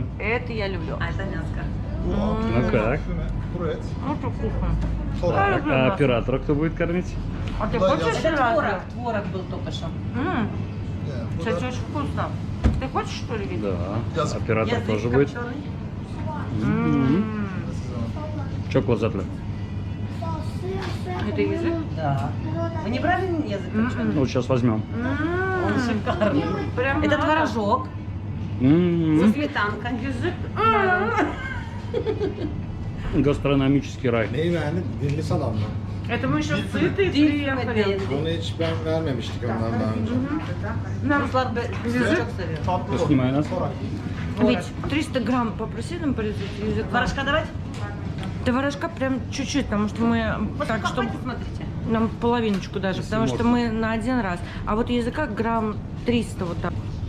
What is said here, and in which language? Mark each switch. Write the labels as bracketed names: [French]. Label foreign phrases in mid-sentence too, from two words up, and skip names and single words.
[Russian] Это я люблю. А, это мяско. Ну как? Курец. Ну, что вкусно. [Turkish] Sonra. [Russian] Я люблю А мясо. оператора кто будет кормить? А ты Да, хочешь Это сразу? творог был только что. Кстати, очень вкусно. Ты хочешь, что ли, видеть? Да. Язык. Оператор Язык тоже будет. копченый. [Turkish] Çok lezzetli. [Russian] Это язык? Да. Вы не брали язык копченый? Ну, вот сейчас возьмем. Он шикарный. Прям Это надо. творожок М-м-м. со сметанкой. Язык. Гастрономический рай. [Turkish] Neyi beğendin? Dilli salam mı? [Russian] Это мы еще сытые Диль приехали. [Turkish] Bunu hiç vermemiştik ondan daha önce. [Russian] Нам Руслан язычок совет. [Turkish] Tatlı [Russian] Снимай нас. ведь 300 грамм попроси нам порезать язык. Творожка давать? Творожка прям чуть-чуть, потому что мы так, чтобы Хватит, смотрите. нам половиночку даже, потому что мы на один раз. А вот языка грамм 300 вот так.